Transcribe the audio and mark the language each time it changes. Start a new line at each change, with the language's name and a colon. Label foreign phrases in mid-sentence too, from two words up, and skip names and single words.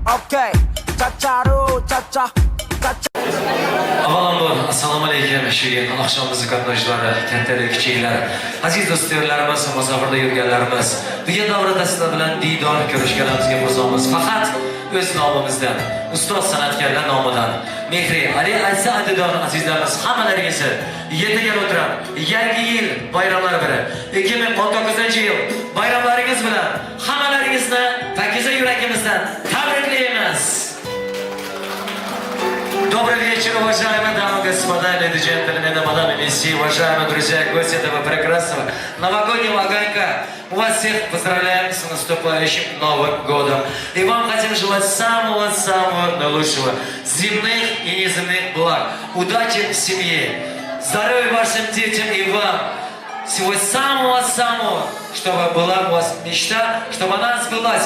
Uzbek: Okay, cha-cha-ru, cha-cha, cha-cha. Avvalambor assalomu alaykum shirin oqshom muzikantdoshlari, kattalar, kichiklar, aziz do'stlarimiz, musofirda yurganlarimiz, bugun davrada sizlar bilan diydor ko'rishganimizga xursandmiz. Faqat o'z nomimizdan, ustoz san'atkorlar nomidan Mehri Ali Aysa adidor azizlarimiz hammalaringizni yetiga o'tirib, yangi yil bayramlari bilan 2019-yil bayramlaringiz bilan hammalaringizni pakiza yuragimizdan tabriklaymiz.
Russian: Добрый вечер, уважаемые дамы и господа, леди и джентльмены, мадам и месье, уважаемые друзья и гости этого прекрасного новогоднего огонька. Мы вас всех поздравляем с наступающим Новым годом. И вам хотим желать самого-самого наилучшего, земных и неземных благ, удачи в семье, здоровья вашим детям и вам, всего самого-самого, чтобы была у вас мечта, чтобы она сбылась.